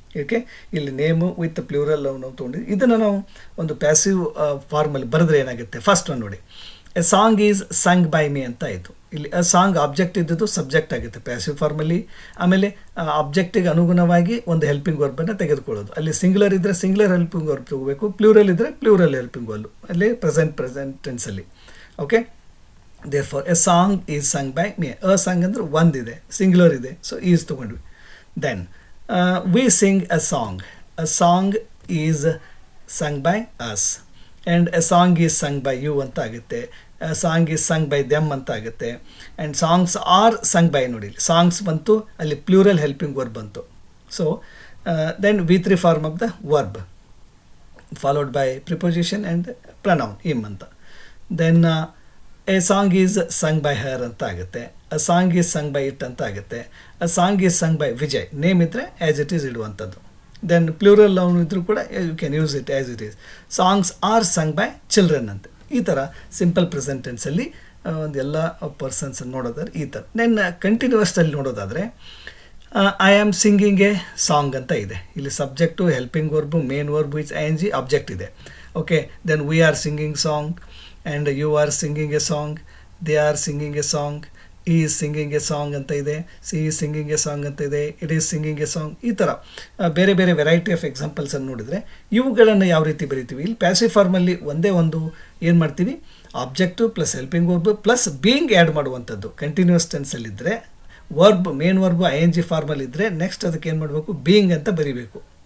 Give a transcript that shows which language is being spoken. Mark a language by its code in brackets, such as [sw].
[kn] Okay, ಇಲ್ಲಿ name with plural ನಾವು ತೊಗೊಂಡಿದ್ವಿ. ಇದನ್ನು ನಾವು ಒಂದು ಪ್ಯಾಸಿವ್ ಫಾರ್ಮಲ್ಲಿ ಬರೆದ್ರೆ ಏನಾಗುತ್ತೆ, ಫಸ್ಟ್ ಒಂದು ನೋಡಿ, [en] a song is sung by me [kn] ಅಂತ ಆಯಿತು. ಇಲ್ಲಿ ಅ ಸಾಂಗ್ ಆಬ್ಜೆಕ್ಟ್ ಇದ್ದದ್ದು ಸಬ್ಜೆಕ್ಟ್ ಆಗುತ್ತೆ ಪ್ಯಾಸಿವ್ ಫಾರ್ಮಲ್ಲಿ. ಆಮೇಲೆ ಆಬ್ಜೆಕ್ಟಿಗೆ ಅನುಗುಣವಾಗಿ ಒಂದು ಹೆಲ್ಪಿಂಗ್ ವರ್ಬನ್ನು ತೆಗೆದುಕೊಳ್ಳೋದು. ಅಲ್ಲಿ ಸಿಂಗ್ಯುಲರ್ ಇದ್ದರೆ ಸಿಂಗ್ಯುಲರ್ ಹೆಲ್ಪಿಂಗ್ ವರ್ಬ್ ತಗೋಬೇಕು, ಪ್ಲೂರಲ್ ಇದ್ದರೆ ಪ್ಲೂರಲ್ ಹೆಲ್ಪಿಂಗ್ ವರ್ಬ್ ಅಲ್ಲಿ present ಟೆನ್ಸಲ್ಲಿ. [en] Okay, therefore a song is sung by me. A song [kn] ಅಂದರೆ ಒಂದಿದೆ, ಸಿಂಗ್ಯುಲರ್ ಇದೆ, ಸೊ ಈಸ್ ತೊಗೊಂಡ್ವಿ. [en] Then we sing a song. A song is sung by us and a song is sung by you [kn] ಅಂತ ಆಗುತ್ತೆ. [en] A song is sung by them [kn] ಅಂತ ಆಗುತ್ತೆ. [en] and songs are sung by, [kn] ನೋಡಿ [en] songs [kn] ಬಂತು, ಅಲ್ಲಿ [en] plural helping verb [kn] ಬಂತು. [en] so then V3 form of the verb followed by preposition and pronoun him [kn] ಅಂತ. [en] then a song is sung by her [kn] ಅಂತ ಆಗುತ್ತೆ. [en] a song is sung by it [kn] ಅಂತ ಆಗುತ್ತೆ. [en] a song is sung by Vijay, name [kn] ಇದ್ದರೆ [en] as it is [kn] ಇಡುವಂಥದ್ದು. [en] then plural noun [kn] ಇದ್ದರೂ ಕೂಡ [en] You can use it as it is. Songs are sung by children [kn] ಅಂತ. ಈ ಥರ ಸಿಂಪಲ್ ಪ್ರೆಸೆಂಟ್ ಟೆನ್ಸಲ್ಲಿ ಒಂದು ಎಲ್ಲ ಪರ್ಸನ್ಸ್ ನೋಡೋದಾದ್ರೆ ಈ ಥರ. [en] then ಕಂಟಿನ್ಯೂವಸ್ಟಲ್ಲಿ [kn] ನೋಡೋದಾದರೆ [en] I am singing a song [kn] ಅಂತ ಇದೆ. ಇಲ್ಲಿ [en] subject, helping verb, main verb its ING, object [kn] ಇದೆ. [en] okay, then we are singing song and you are singing a song, they are singing a song, he is singing a song [kn] ಅಂತ ಇದೆ, [en] she is singing a song ಅಂತ ಇದೆ, it is singing a song. [kn] ಈ ಥರ ಬೇರೆ ಬೇರೆ variety of ಎಕ್ಸಾಂಪಲ್ಸನ್ನು ನೋಡಿದರೆ ಇವುಗಳನ್ನು ಯಾವ ರೀತಿ ಬರಿತೀವಿ, ಇಲ್ಲಿ ಪ್ಯಾಸಿವ್ ಫಾರ್ಮಲ್ಲಿ ಒಂದೇ ಒಂದು ಏನು ಮಾಡ್ತೀವಿ, object plus helping verb plus being add ಮಾಡುವಂಥದ್ದು. Continuous ಟೆನ್ಸಲ್ಲಿದ್ದರೆ verb, main verb ING ಫಾರ್ಮಲ್ಲಿದ್ದರೆ next ಅದಕ್ಕೆ ಏನು ಮಾಡಬೇಕು, ಬೀಯಿಂಗ್ ಅಂತ ಬರಿಬೇಕು.